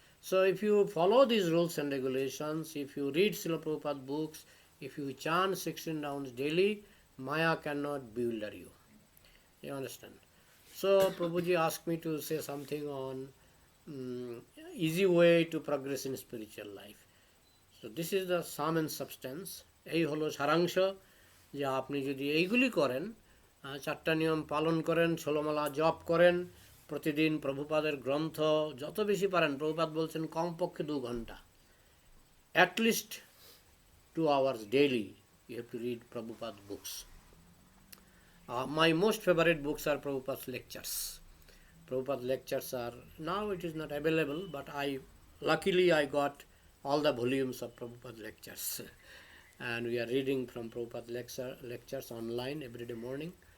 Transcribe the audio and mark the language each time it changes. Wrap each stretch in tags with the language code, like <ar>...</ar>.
<en>So if you follow these rules and regulations, if you read Srila Prabhupada books, if you chant 16 rounds daily, Maya cannot bewilder you. You understand? So Prabhuji asked me to say something on easy way to progress in spiritual life. So this is the sum and substance.</en> <bn>এই হলো সারাংশ যে আপনি যদি এইগুলি করেন, 4টা নিয়ম পালন করেন, 16 মালা জপ করেন, প্রতিদিন প্রভুপাদের গ্রন্থ যত বেশি পারেন, প্রভুপাদ বলছেন কমপক্ষে 2 ঘন্টা,</bn> <en>at least 2 hours daily you have to read Prabhupada books. My most favorite books are Prabhupada's lectures. Prabhupada lectures are, now it is not available, but luckily I got all the volumes of Prabhupada lectures. And we are reading from Prabhupada lectures online every day morning.</en>